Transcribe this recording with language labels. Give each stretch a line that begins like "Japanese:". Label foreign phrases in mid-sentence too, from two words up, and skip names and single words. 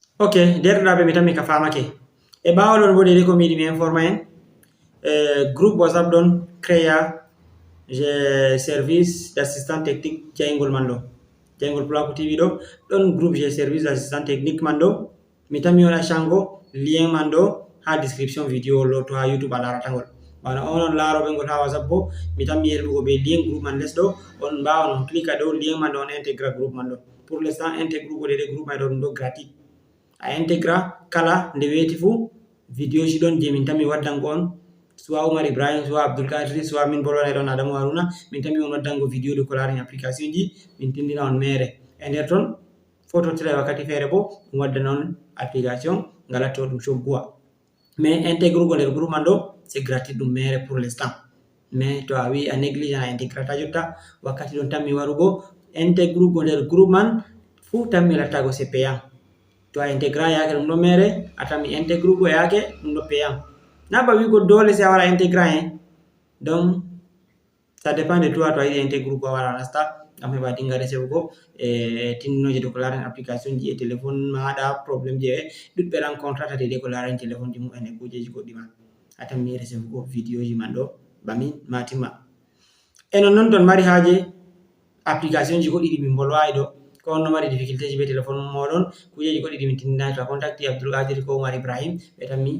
Fula: Ok, derɗiraɓe mi tan mi ka famake. E ɓawo ɗon bo dede ko mi yiɗi mi informa
French: en groupe
Fula: WhatsApp ɗon créa je
French: service d'assistant technique
Fula: jeyngol man ɗo. Jeyngol Pulaku TV ɗo ɗon groupe je
French: service d'assistant technique
Fula: man ɗo. Mi tan mi waɗa chango lien man ɗo ha
French: description vidéo
Fula: ɗo to ha YouTube a larata ngol. Bana on laroɓe ngol ha WhatsApp bo mi tan mi yerɓugo ɓe lien groupe man les ɗo on mbawan on clique ɗo lien man ɗo on intégra groupe man ɗo.
French: Pour l'instant
Fula: intégrugo dede groupe man ɗo ɗum ɗo gratuit. A intégra kala nde weeti fuu vidéo ji ɗon je min tan mi waddango on soit Oumar Ibrahim soit Abdoul Kadri soit min bolwana ɗon Adamou Haruna min tan mi on waddango vidéo de ko larani application ji min tindina on mere e nder ton fototira wakkati feere bo ɗum waddana on application ngalatto ɗum cogguwa mais intégrugo nder groupe man ɗo
French: c'est gratuit
Fula: ɗum mere
French: pour l'instant mais
Fula: to a wi a négligent a intégrata jotta wakkati ɗon tan mi warugo intégrugo nder groupe man fuu tan mi lattago
French: c'est payant.
Fula: To a intégra yake ɗum ɗo mere atan mi intégrugo yake ɗum ɗo payant na ba wigo dole sai a wara intégra
French: hein donc ça dépend de toi
Fula: to a yiɗi intégrugo a wara nasta ngam heɓa dinga resebugo tindinoje de ko larani application ji e téléphone maɗa probléme je ɗuɗɓe rencontrata dede ko larani téléphone ji mumen e kujeji goɗɗi man atan mi resebugo vidéo ji man ɗo bamin ma timma e nonnon ton mari haaje application ji goɗɗi ɗi min bolwawi ɗo ko on no mari difficulté ji be téléphone moɗon kujeji goɗɗi ɗi min tindinani to a contacti Abdoul Kadiri ko Oumar Ibrahim ɓe tan mi